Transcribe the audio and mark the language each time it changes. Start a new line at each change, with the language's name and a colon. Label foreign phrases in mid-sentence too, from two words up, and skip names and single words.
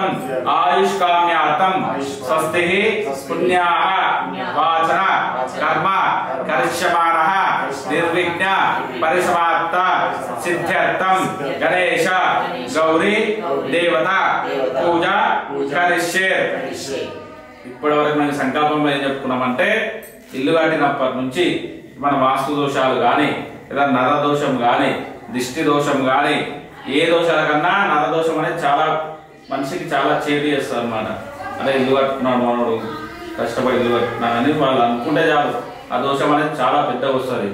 Sanskrit: आयुष्काम्यार्थं स्वस्तिः पुण्याः वाचन कर्म करिष्यमाणः निर्विघ्न परिसमाप्त सिद्ध्यर्थं गणेश गौरी देवता पूजा करिष्ये
Telugu: ఇప్పటివరకు మేము సంకల్పంలో ఏం చెప్పుకున్నామంటే ఇల్లు కట్టినప్పటి నుంచి మన వాస్తు దోషాలు కానీ లేదా నరదోషం కానీ దిష్టి దోషం కానీ ఏ దోషాల కన్నా నరదోషం అనేది చాలా మనిషికి చాలా చేటు చేస్తుంది అన్నమాట. అంటే ఇల్లు కట్టుకున్నాడు మనోడు కష్టపడి ఇల్లు కట్టుకున్నాడని వాళ్ళు అనుకుంటే చాలు ఆ దోషం అనేది చాలా పెద్దగా వస్తుంది.